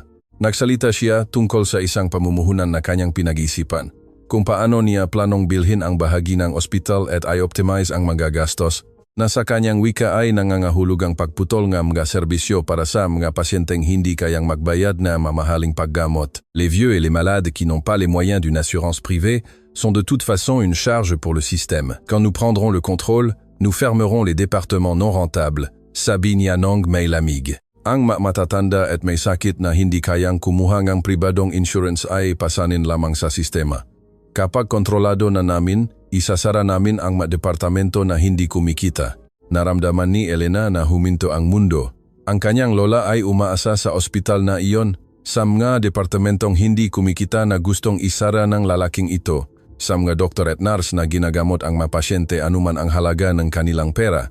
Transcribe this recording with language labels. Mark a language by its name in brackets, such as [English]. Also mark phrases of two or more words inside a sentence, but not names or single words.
[Filipino] Nagsalita siya tungkol sa isang pamumuhunan na kanyang pinag-isipan, kung paano niya planong bilhin ang bahagi ng ospital at i-optimize ang mga gastos, na sa kanyang wika ay nangangahulugang pagputol ng mga serbisyo para sa mga pasyenteng hindi kayang magbayad na mamahaling paggamot. [French] Les vieux et les malades qui n'ont pas les moyens d'une assurance privée sont de toute façon une charge pour le système. Quand nous prendrons le contrôle, nous fermerons les départements non rentables, [Filipino] sabi ni Anong may lamig. Ang matatanda at may sakit na hindi kayang kumuha ng pribadong insurance ay pasanin lamang sa sistema. Kapag kontrolado na namin, isasara namin ang departamento na hindi kumikita. Naramdaman ni Elena na huminto ang mundo. Ang kanyang lola ay umaasa sa ospital na iyon, sa mga departamentong hindi kumikita na gustong isara ng lalaking ito, sa mga doktor at nurse na ginagamot ang mga pasyente anuman ang halaga ng kanilang pera.